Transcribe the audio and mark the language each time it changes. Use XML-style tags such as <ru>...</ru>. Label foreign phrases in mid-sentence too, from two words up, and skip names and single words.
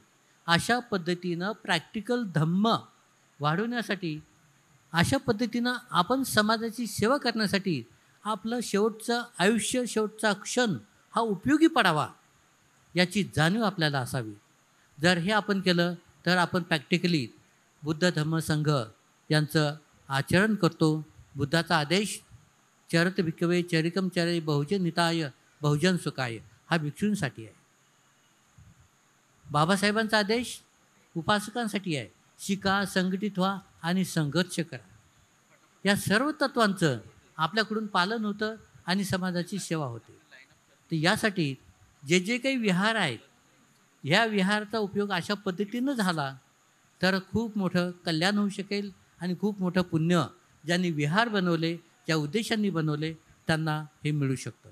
<mr>अशा पद्धतीनं प्रॅक्टिकल धम्म वाढवण्यासाठी, अशा पद्धतीनं आपण समाजाची सेवा करण्यासाठी आपलं शेवटचं आयुष्य, शेवटचा क्षण हा उपयोगी पडावा याची जाणीव आपल्याला असावी. जर हे आपण केलं तर आपण प्रॅक्टिकली बुद्ध धम्म संघ यांचं आचरण करतो. बुद्धाचा आदेश</mr> <pi>चरत भिक्खवे चरिकम चरे बहुजन हिताय बहुजन सुखाय</pi> <mr>हा भिक्षूंसाठी आहे. बाबासाहेबांचा आदेश उपासकांसाठी आहे, शिका, संघटित व्हा आणि संघर्ष करा. या सर्व तत्वांचं आपल्याकडून पालन होतं आणि समाजाची सेवा होते. तर यासाठी जे काही विहार आहेत, ह्या विहाराचा उपयोग अशा पद्धतीनं झाला तर खूप मोठं कल्याण होऊ शकेल आणि खूप मोठं पुण्य ज्यांनी विहार बनवले, ज्या उद्देशांनी बनवले, त्यांना हे मिळू शकतं.</mr>